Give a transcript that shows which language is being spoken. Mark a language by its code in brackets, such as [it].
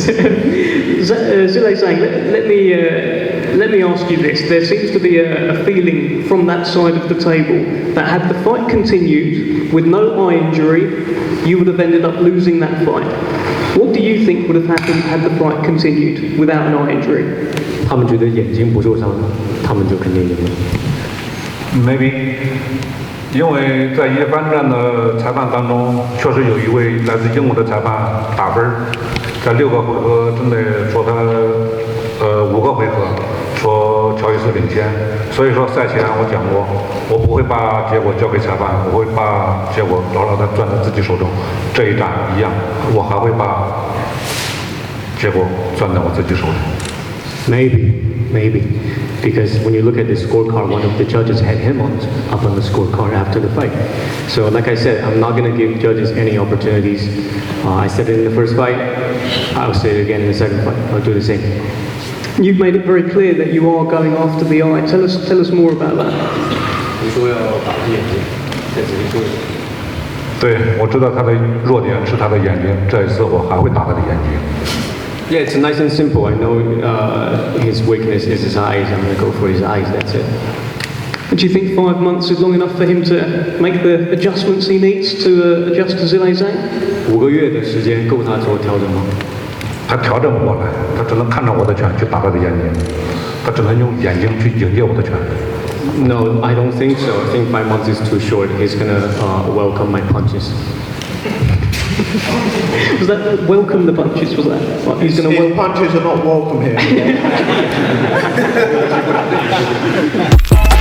[en] Zhilei Zhang, let me ask you this. There seems to be a feeling from that side of the table that had the fight continued with no eye injury, you would have ended up losing that fight. What do you think would have happened had the fight continued without an eye injury? [zh] 他们觉得眼睛不受伤，他们就肯定赢了。 [en] Maybe. [zh] 因为在一番战的裁判当中，确实有一位来自英国的裁判打分，在6个回合之内说他5个回合说乔伊斯领先，所以说赛前我讲过，我不会把结果交给裁判，我会把结果牢牢地攥在自己手中。这一战一样，我还会把结果攥在我自己手中。 [en] Maybe. Because when you look at the scorecard, one of the judges had him up on the scorecard after the fight. So like I said, I'm not going to give judges any opportunities. I said it in the first fight, I'll say it again in the second fight. I'll do the same. You've made it very clear that you are going after the eye. Tell us more about that. [zh] 你说要打他眼睛，在这里说。对，我知道他的弱点是他的眼睛，这一次我还会打他的眼睛。 [en] Yeah, it's nice and simple. I know his weakness is his eyes. I'm going to go for his eyes, that's it. Do you think 5 months is long enough for him to make the adjustments he needs to adjust to Zhilei Zhang? [zh] 5个月的时间够他做调整吗？他调整不过来，他只能看着我的拳去打他的眼睛。他只能用眼睛去迎接我的拳。 [en] No, I don't think so. I think 5 months is too short. He's gonna welcome my punches. Was that welcome the punches? Was that? Like, he's going to His punches are not welcome here.